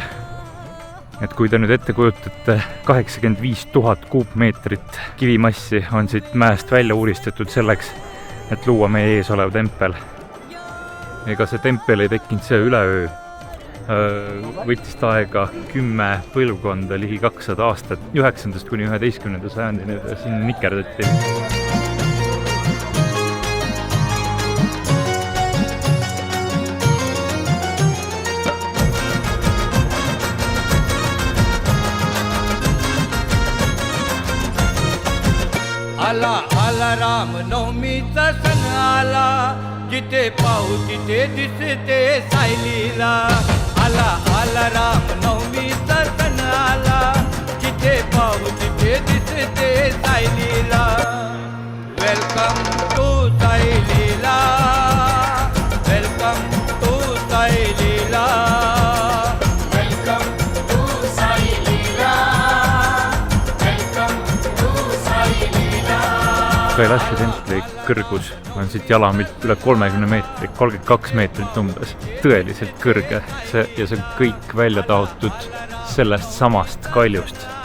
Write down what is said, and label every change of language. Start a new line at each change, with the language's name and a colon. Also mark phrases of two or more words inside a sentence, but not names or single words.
Estonian: Et kui te nüüd ette kujutate, 85 000 kuupmeetrit kivimassi on siit mäest välja uuristatud selleks, et luua meie ees olev tempel. Ega see tempel ei tekkinud see üleöö. Võttis aega 10 põlvkonda, ligi 200 aastat, 9. kuni 11. sajandini siin nikerdati.
Marathi: आला आला राम नवमीचा सण आला जिथे पाहू तिथे दिसते सायलीला आला आला राम नवमीचा सण आला जिथे पाहू तिथे दिसते सायलीला
English: welcome to
Marathi: सायलीला
English: welcome to
Marathi: सायलीला
Estonian: Kailashi templi kõrgus on siit jalamilt üle 30 meetrit, 32 meetrit umbes. Tõeliselt kõrge ja see on kõik välja taotud sellest samast kaljust.